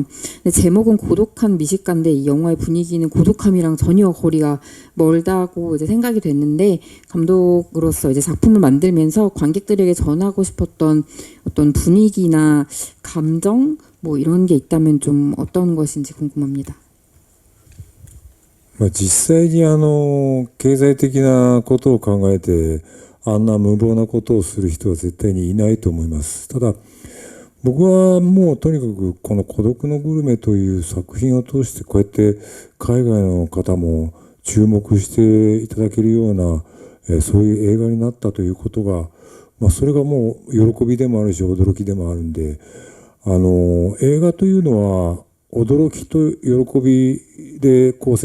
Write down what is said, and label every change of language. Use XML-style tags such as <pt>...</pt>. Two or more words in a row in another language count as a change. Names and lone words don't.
<ko>근데 제목은 고독한 미식가인데 이 영화의 분위기는 고독함이랑 전혀 거리가 멀다고 이제 생각이 됐는데 감독으로서 이제 작품을 만들면서 관객들에게 전하고 싶었던 어떤 분위기나 감정 뭐 이런 게 있다면 좀 어떤 것인지 궁금합니다.</ko> <ja>実際に経済的なことを考えてあんな無謀なことをする人は絶対にいないと思います。ただ僕はもうとにかくこの孤独のグルメという作品を通してこうやって海外の方も注目していただけるような、そういう映画になったということが、それがもう喜びでもあるし驚きでもあるんで、映画というのは驚きと喜びで構</ja>